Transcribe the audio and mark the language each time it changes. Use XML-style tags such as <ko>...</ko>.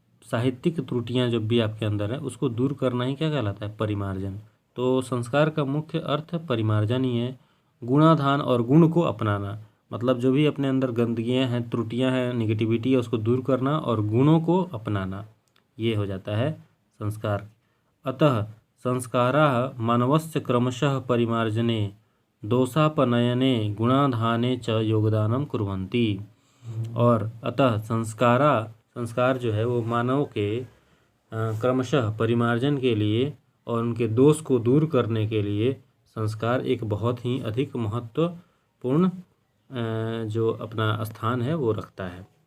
<hi>साहित्यिक त्रुटियां जो भी आपके अंदर है उसको दूर करना ही क्या कहलाता है? परिमार्जन। तो संस्कार का मुख्य अर्थ परिमार्जन ही है। गुणाधान और गुण को अपनाना, मतलब जो भी अपने अंदर गंदगियां हैं, त्रुटियां हैं, निगेटिविटी है उसको दूर करना और गुणों को अपनाना, ये हो जाता है संस्कार।</hi> <sa>अतः संस्काराः मानवस्य क्रमशः परिमार्जने दोषापनयने गुणाधाने च योगदानं कुर्वन्ति।</sa> <hi>और अतः संस्कार जो है वो मानव के क्रमशः परिमार्जन के लिए और उनके दोष को दूर करने के लिए संस्कार एक बहुत ही अधिक महत्वपूर्ण जो अपना स्थान है वो रखता है।</hi>